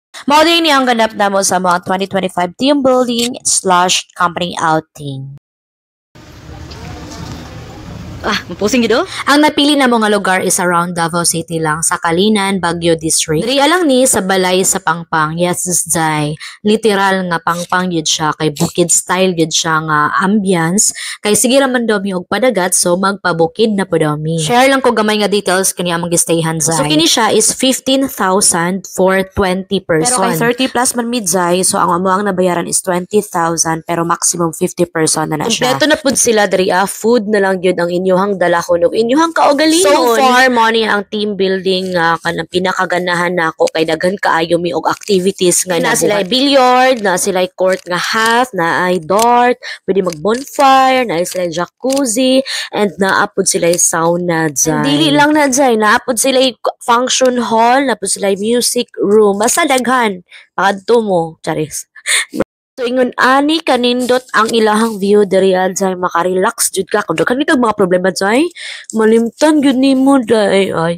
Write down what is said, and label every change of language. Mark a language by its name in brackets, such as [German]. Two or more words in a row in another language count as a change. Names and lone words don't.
[Cebuano] Mao din ni ang ganap namo sa mga 2025 [English] team building / company outing. [Cebuano] Mapusing gido? Ang napili na mga lugar is around Davao City lang sa Kalinan, Baguio District. Diri alang ni sa balay sa Pangpang. Yes, Zay. Literal nga Pangpang yun siya. Kay bukid style yun siya nga ambience. Kay sige raman daw mi og padagat so magpabukid na po daw mi. Share lang ko gamay nga details kaniya mag-stayhan Zay. So kini siya is 15,000 [English] for 20 person. [Cebuano] Pero kay 30 plus man mid Zay. So ang amuang nabayaran is 20,000 pero maximum 50 person na siya. Kompleto na pud sila diri food na lang yun ang inyohang dala ko no inyohang kaugalingon. So far mo ni ang [English] team building [Cebuano] nga kanang pinakaganahan nako kay daghan kaayo mi og activities nga na sila billiard, na sila court nga half, na ay dart, pwede mag bonfire, na sila jacuzzi and naapod sila sauna dyan. Dili lang na dyan, naapod sila [English] function hall, [Cebuano] naapod sila [English] music room, [Cebuano] basta daghan pakadto mo charis. So ingon ani kanindot ang ilahang view diri Zay makarelax jud ka kun daghan kag mga problema Zay malimtan gyud nimo day ay